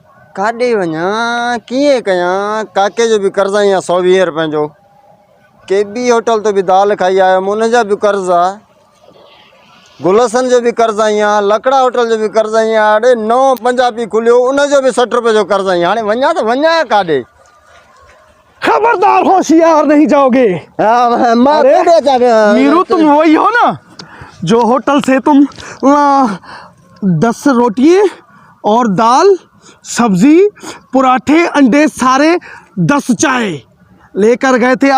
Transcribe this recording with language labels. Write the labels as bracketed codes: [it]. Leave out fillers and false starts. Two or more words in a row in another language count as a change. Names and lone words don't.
[sd] काॾे वञा कीअं कयां। काके जो बि कर्ज़ आहे 120 रुपए जो। के बि होटल तो बि दाल खाई आयुमि उनजा बि कर्ज़ आहे। गुलशन जो भी कर्ज आई आहे। लकड़ा होटल जो भी कर्ज आई आहे। अड़े नओं पंजाबी खुलियो उनजो भी 60 रुपए जो कर्ज आई हाणे वञा तो वञा काॾे। [ur] خبردار ہوشیار نہیں جاؤ گے. میرو تم وہی ہو نا جو ہوٹل سے تم 10 روٹی اور دال سبزی پراٹھے انڈے سارے 10 چائے لے کر گئے تھے.